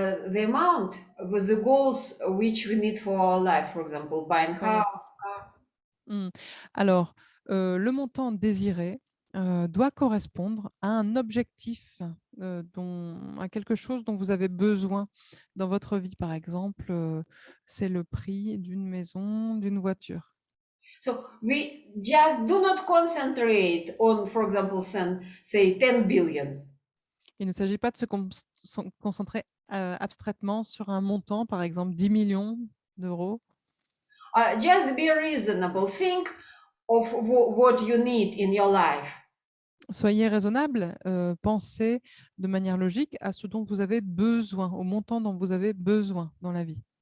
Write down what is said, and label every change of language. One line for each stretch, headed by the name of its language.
English: The amount with the goals which we need for our life, for example, buying
French: Oui.
English: house, car.
French: Alors, le montant désiré doit correspondre à un objectif, à quelque chose dont vous avez besoin dans votre vie. Par exemple, c'est le prix d'une maison, d'une voiture.
English: So we just do not concentrate on, for example, say 10 billion.
French: Il ne s'agit pas de se concentrer abstraitement sur un montant, par exemple 10 millions d'euros.
English: Just be reasonable. Think of what you need in your life.
French: Soyez raisonnable, pensez de manière logique à ce dont vous avez besoin, au montant dont vous avez besoin dans la vie.